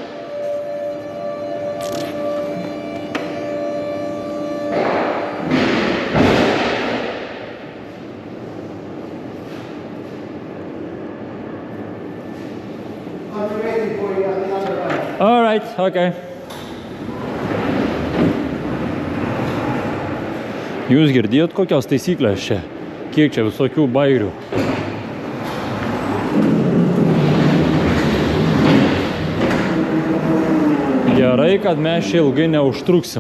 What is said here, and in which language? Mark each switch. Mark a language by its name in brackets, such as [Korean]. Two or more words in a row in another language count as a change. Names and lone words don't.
[English] I'll be waiting for you at the other end. All right. Okay. [Lithuanian] Jūs girdėjot kokios taisyklės čia? Kiek čia visokių bairių? Gerai, kad mes čia ilgai neužtruksim.